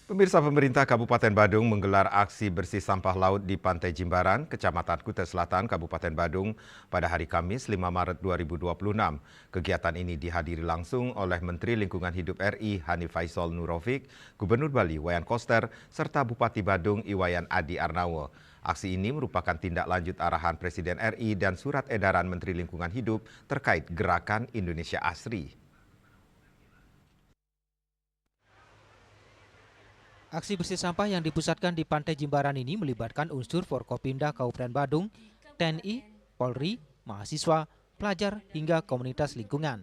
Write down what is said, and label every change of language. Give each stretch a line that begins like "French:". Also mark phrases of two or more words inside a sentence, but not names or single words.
Indonesian: Pemirsa, pemerintah Kabupaten Badung menggelar aksi bersih sampah laut di Pantai Jimbaran, Kecamatan Kutai Selatan, Kabupaten Badung pada hari Kamis 5 Maret 2026. Kegiatan ini dihadiri langsung oleh Menteri Lingkungan Hidup RI Hanif Faisal Nurofik, Gubernur Bali Wayan Koster, serta Bupati Badung Iwayan Adi Arnawo. Aksi ini merupakan tindak lanjut arahan Presiden RI dan surat edaran Menteri Lingkungan Hidup terkait Gerakan Indonesia Asri. Aksi bersih sampah yang dipusatkan di Pantai Jimbaran ini melibatkan unsur Forkopimda Kabupaten Badung, TNI, Polri, mahasiswa, pelajar, hingga komunitas lingkungan.